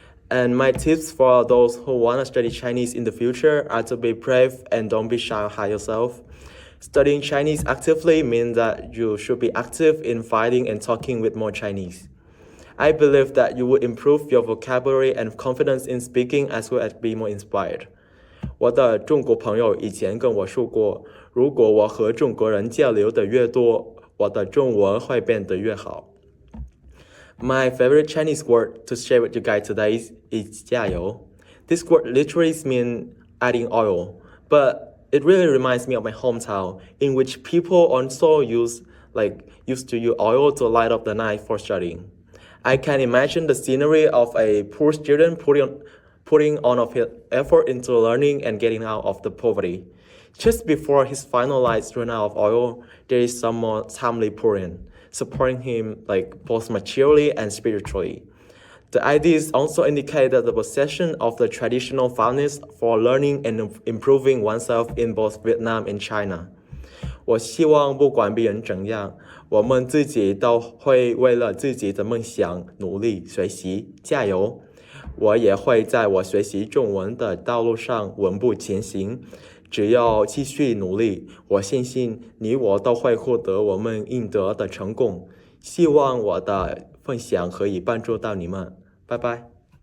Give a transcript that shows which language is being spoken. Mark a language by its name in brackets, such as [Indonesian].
[English] And my tips for those who want to study Chinese in the future are to be brave and don't be shy or hide yourself. Studying Chinese actively means that you should be active in finding and talking with more Chinese. I believe that you will improve your vocabulary and confidence in speaking as well as be more inspired. [Chinese] 我的中国朋友以前跟我说过，如果我和中国人交流的越多，我的中文会变得越好。 [English] My favorite Chinese word to share with you guys today is 加油. This word literally means adding oil, but it really reminds me of my hometown, in which people also used to use oil to light up the night for studying. I can imagine the scenery of a poor student putting on of his effort into learning and getting out of the poverty. Just before his final lights run out of oil, there is someone timely pouring, supporting him both materially and spiritually. The ideas also indicate that the possession of the traditional fondness for learning and improving oneself in both Vietnam and China. [Chinese] 我希望不管别人怎样，我们自己都会为了自己的梦想努力学习，加油！我也会在我学习中文的道路上稳步前行。只要继续努力，我相信你我都会获得我们应得的成功。希望我的分享可以帮助到你们，拜拜。